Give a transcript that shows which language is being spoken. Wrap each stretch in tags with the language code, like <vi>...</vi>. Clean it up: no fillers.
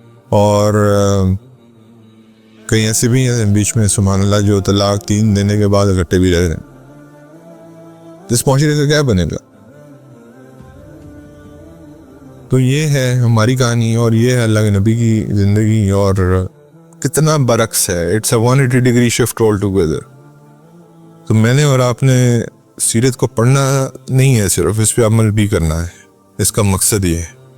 <ur>اور کئی ایسے بھی ہیں بیچ میں سبحان اللہ جو طلاق 3 دینے کے بعد اکٹھے بھی رہ رہے ہیں. اس معاشرے کا کیا بنے گا؟ تو یہ ہے ہماری کہانی, اور یہ ہے اللہ کے نبی کی زندگی, اور کتنا برعکس ہے.</ur> <en>It's a 180 degree shift all together.</en> <ur>تو میں نے اور آپ نے سیرت کو پڑھنا نہیں ہے, صرف اس پہ عمل بھی کرنا ہے, اس کا مقصد یہ ہے.</ur>